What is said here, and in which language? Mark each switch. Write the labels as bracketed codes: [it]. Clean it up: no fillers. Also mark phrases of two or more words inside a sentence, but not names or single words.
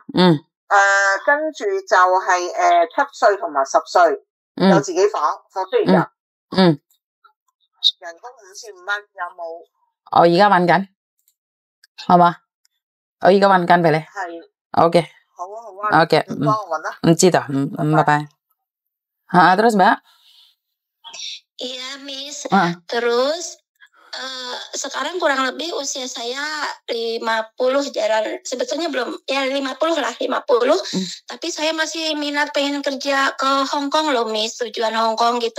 [yue] 跟住就係7歲同埋10歲，有自己房，放書入。人工5500有冇？我而家揾緊，好嘛？我而家揾緊俾你。係。 OK。好啊。 OK。你幫我揾啦。唔知道，拜拜。 [id] Terus Mbak? Iya Miss. Terus sekarang kurang lebih usia saya 50 jalan, sebetulnya belum, ya 50 lah, 50. Tapi saya masih minat pengen kerja ke Hong Kong loh Miss, tujuan Hong Kong gitu.